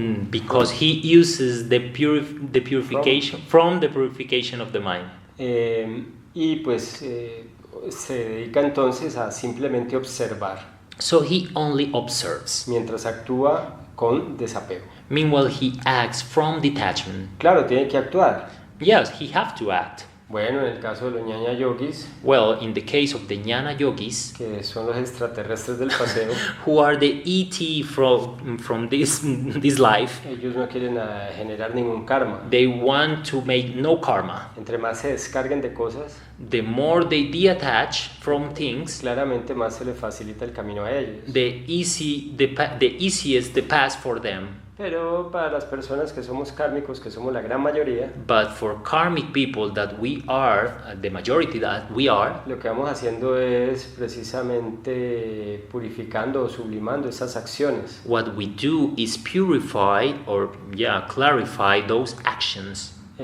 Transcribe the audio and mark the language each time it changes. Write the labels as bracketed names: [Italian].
[English] Because he uses the purification from the purification of the mind. [Spanish] Y pues se dedica entonces a simplemente observar [English] So he only observes. [Spanish] mientras actúa con desapego. [English] Meanwhile, he acts from detachment. [Spanish] Claro, tiene que actuar, [English] Yes, he have to act, [Spanish] Bueno, en el caso de los ñaña yogis, [English] Well, in the case of the Jnana yogis, [Spanish] que son los extraterrestres del paseo, [English] who are the ET from this life, [Spanish] ellos no quieren generar ningún karma. [English] they want to make no karma. [Spanish] Entre más se descarguen de cosas, [English] The more they detach from things, [Spanish] claramente más se les facilita el camino a ellos. [English] the easiest the path for them. [Spanish] Pero para las personas que somos kármicos, que somos la gran mayoría, [English] But for karmic people that we are, the majority that we are, [Spanish] lo que vamos haciendo es precisamente purificando o sublimando esas acciones. [English] what we do is purify or clarify those actions.